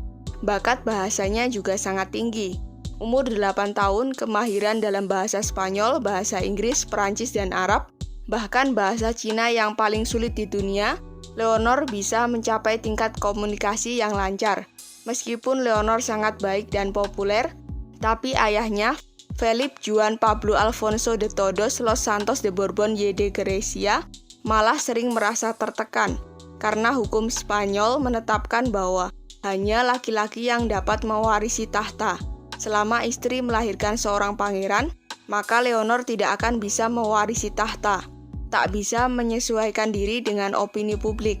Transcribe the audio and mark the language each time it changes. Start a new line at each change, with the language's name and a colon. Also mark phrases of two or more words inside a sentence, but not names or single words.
Indonesian: Bakat bahasanya juga sangat tinggi. Umur 8 tahun, kemahiran dalam bahasa Spanyol, bahasa Inggris, Perancis, dan Arab, bahkan bahasa Cina yang paling sulit di dunia, Leonor bisa mencapai tingkat komunikasi yang lancar. Meskipun Leonor sangat baik dan populer, tapi ayahnya, Felipe Juan Pablo Alfonso de Todos los Santos de Borbón y de Grecia malah sering merasa tertekan karena hukum Spanyol menetapkan bahwa hanya laki-laki yang dapat mewarisi tahta. Selama istri melahirkan seorang pangeran, maka Leonor tidak akan bisa mewarisi tahta. Tak bisa menyesuaikan diri dengan opini publik.